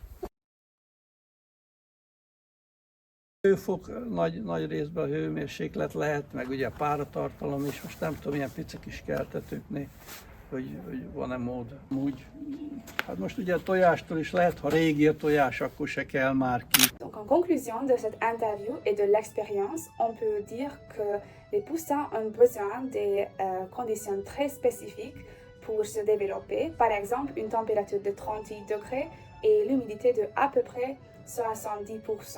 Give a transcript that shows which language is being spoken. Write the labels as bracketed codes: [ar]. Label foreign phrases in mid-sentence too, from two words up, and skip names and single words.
[hu] Hőfok nagy részben a hőmérséklet lehet, meg ugye a páratartalom is, most nem tudom, ilyen pici kis keltetőknél hogy van-e mód. Úgy, hát most ugye a tojástól is lehet, ha régi a tojás, akkor se kell már ki. [fr] Donc en conclusion de cette interview et de l'expérience, on peut dire que les poussins ont besoin de conditions très spécifiques pour se développer, par exemple une température de 38 degrés et l'humidité de à peu près 70%.